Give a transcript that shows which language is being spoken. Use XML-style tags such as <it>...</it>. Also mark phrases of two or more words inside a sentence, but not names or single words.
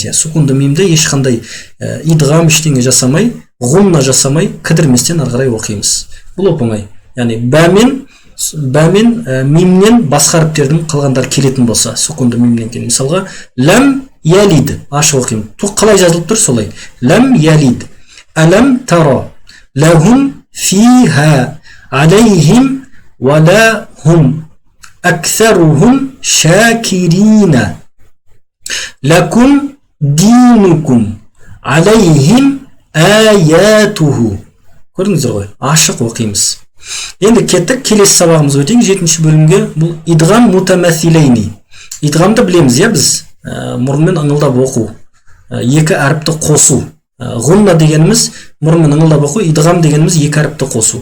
<kk>Сукунды мимді ешқандай идғам ештеңе жасамай, ғунна жасамай, кідірместен ары қарай оқимыз. Бұл оп-оңай. Яғни бәмен мимнен басқа әріптердің қалғандар келетін болса, сукунды мимнен кейін. Мысалға,</kk> <ar>لم يلد</ar> <kk>ашық оқимыз. Қалай жазылып тұр солай.</kk> <ar>لم يلد ألم تر لهم فيها. عليهم ولهم أكثرهم شاكرين. لكم دينكم. عليهم آياته.</ar> <kk>Көрдіңіздер ғой, ашық оқимыз. Енді кеттік, келесі сабағымыз өтейік, 7-ші бөлімге. Бұл</kk> <ar>إدغام متماثلين.</ar> <kk>Идғамды білеміз, біз мұрынмен ыңылдап оқу, екі әріпті қосу. Ғунна дегеніміз мұрынмен ыңылдап оқу, идғам дегеніміз екі әріпті қосу.</kk>